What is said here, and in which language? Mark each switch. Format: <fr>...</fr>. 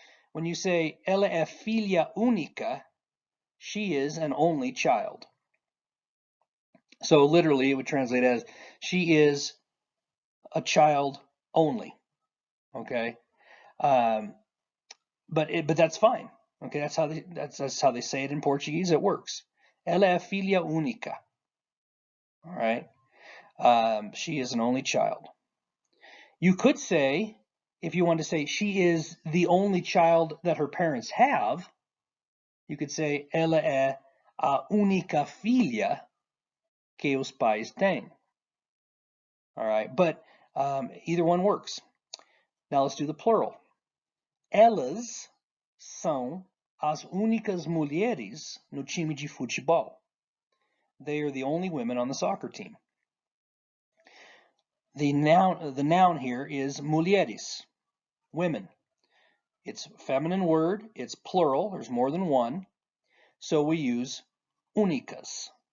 <en>When you say ela é filha única, she is an only child. So literally it would translate as she is a child only. Okay, but that's fine. Okay, that's how they say it in Portuguese. It works. Ela é filha única. All right, she is an only child. You could say, if you want to say she is the only child that her parents have, you could say ela é a única filha que os pais têm. All right, but either one works. Now let's do the plural.</en> <pt>Elas são as únicas mulheres no time de futebol.</pt> <en>They are the only women on the soccer team. The noun here is mulheres, women. It's a feminine word, it's plural, there's more than one, so we use únicas.</en>